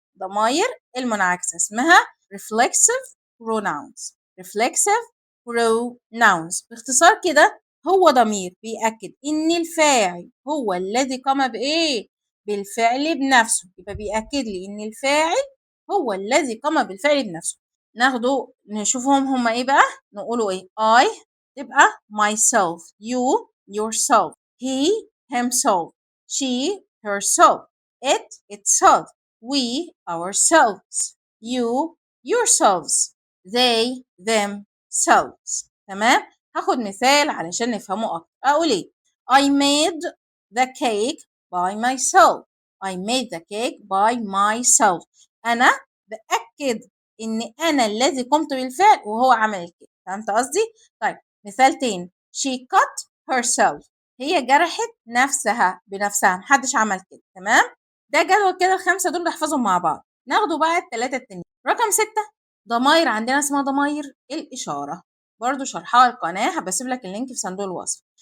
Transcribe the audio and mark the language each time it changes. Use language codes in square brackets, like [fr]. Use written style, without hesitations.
[ar] ضمائر المنعكسة اسمها reflexive pronouns. reflexive pronouns باختصار كده هو ضمير بيأكد إن الفاعل هو الذي قام بإيه؟ بالفعل بنفسه. يبقى بيأكد لي إن الفاعل هو الذي قام بالفعل بنفسه. ناخده نشوفهم هما إيه بقى؟ نقوله إيه؟ [en] I تبقى myself، you yourself، he himself، she herself، it itself، we ourselves، you yourselves، they themselves. [ar] تمام؟ هاخد مثال علشان نفهمه أكتر. أقول إيه؟ [en] I made the cake by myself. I made the cake by myself. [ar] أنا بأكد إن أنا الذي قمت بالفعل وهو عمل الكيك. فهمت قصدي؟ طيب مثال تاني. [en] She cut herself. [ar] هي جرحت نفسها بنفسها، محدش عمل كده. تمام؟ ده جدول كده الخمسة دول نحفظهم مع بعض. ناخده بقى التلاتة التانيين. رقم 6 ضماير، عندنا اسمها ضماير الإشارة، برضو شرحها القناة، هبسيب لك اللينك في صندوق الوصف.